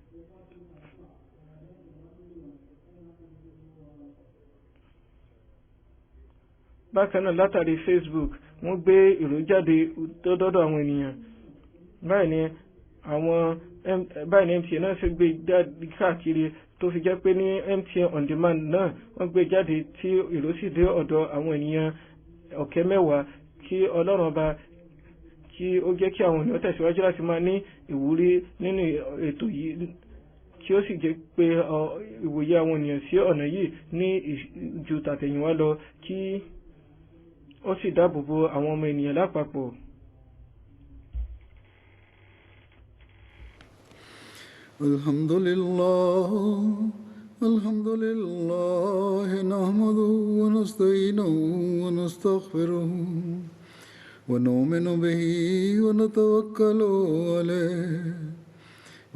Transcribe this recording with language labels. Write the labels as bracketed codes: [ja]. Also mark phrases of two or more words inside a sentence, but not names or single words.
[yo] Bákan náà látàrí Facebook wọ́n gbé ìrójáde dọ́dọ̀ àwọn ènìyàn. Báyìí ní MTA náà ṣe gbé jáde káàkiri tó fi jẹ́ pé ní MTA on demand náà wọ́n gbé jáde tí ìrósìdé ọ̀dọ̀ àwọn ènìyàn ọ̀kẹ́ 10 kí Ọlọ́run ọba kí ó jẹ́ kí àwọn ènìyàn tẹ̀síwájú láti máa ní ìwúrí nínú ètò yìí kí ó sì jẹ́ pé ìwòye àwọn ènìyàn sí ọ̀nà yìí ní ju tàtẹ̀yìnwá lọ kí ó sì dáàbòbò àwọn ọmọ ènìyàn lápapọ̀. [ar] الحمد لله نحمده ونستعينه ونستغفره ونؤمن به ونتوكل عليه و